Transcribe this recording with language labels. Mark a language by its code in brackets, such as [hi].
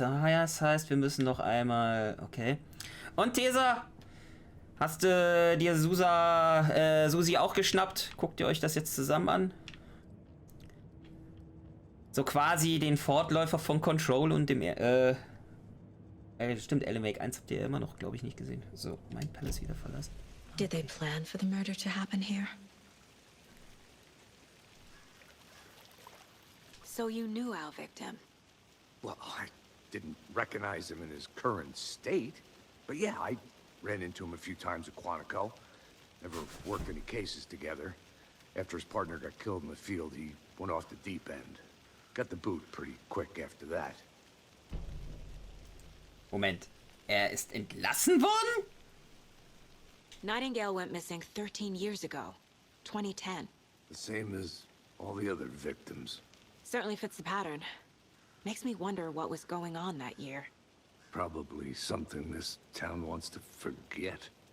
[de] Das heißt, wir müssen noch einmal... Okay. Und Tesa, hast du dir Susi auch geschnappt? Guckt ihr euch das jetzt zusammen an? So quasi den Fortläufer von Control und dem... stimmt, Alan Wake 1 habt ihr ja immer noch, glaube ich, nicht gesehen. So, mein Palace wieder verlassen. [en] Did they plan for the murder to happen here? So you knew our victim? Well, I didn't recognize him in his current state. But yeah, I ran into him a few times at Quantico. Never worked any cases together. After his partner got killed in the field, he went off the deep end. Got the boot pretty quick after that. [de] Moment, er ist entlassen worden? [en] Nightingale went missing 13 years ago, 2010. The same as all the other victims. Certainly fits the pattern. Makes me wonder what was going on that year. Probably something this town wants to forget.